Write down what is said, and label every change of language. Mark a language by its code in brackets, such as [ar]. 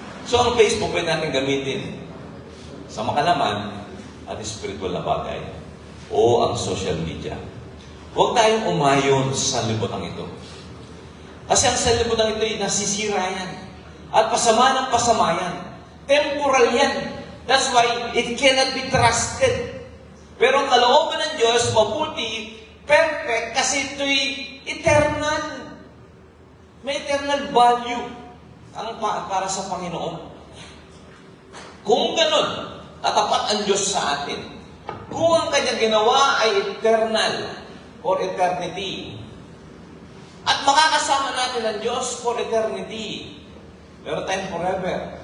[tl] So ang Facebook pwede natin gamitin sa makalaman at spiritual na bagay o ang social media. Huwag tayong umayon sa libutan ito. Kasi ang sa libutan ito ay nasisira yan. At pasama ng pasama yan. Temporal yan. [en] That's why it cannot be trusted. [tl] Pero ang kalooban ng Diyos, mabuti, perfect, kasi ito'y eternal. May eternal value ang para sa Panginoon. Kung ganun, tatapat ang Diyos sa atin. Kung ang kanyang ginawa ay [en] eternal for eternity, [tl] at makakasama natin ang Diyos [en] for eternity, [tl] meron tayong forever.